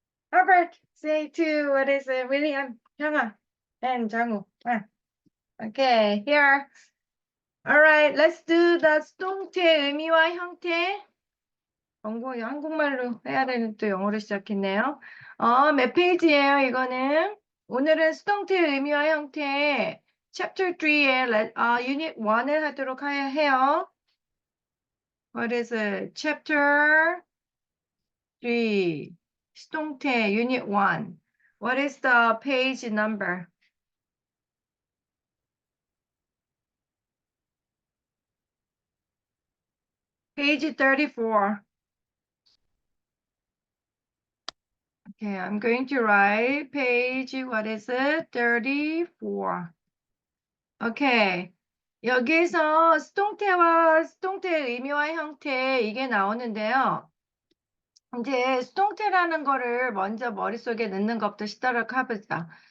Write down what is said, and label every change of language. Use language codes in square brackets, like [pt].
[en] Robert, say to what is it, William, Hyunga, and Jangwoo. Okay, here. All right, let's do the [ko] 수동태 의미와 형태. 한국말로 해야 되는 또 영어로 시작했네요. 몇 페이지예요, 이거는? 오늘은 수동태 의미와 형태 Chapter 3의 Unit 1을 하도록 해요. [en] What is it? Chapter 3. 수동태 Unit 1. What is the page number? Page 34. Okay, I'm going to write page, what is it? 34. Okay. [ko] 여기서 수동태와 수동태의 의미와 형태 이게 나오는데요. 이제 수동태라는 거를 먼저 머릿속에 넣는 것부터 시도록 해보자.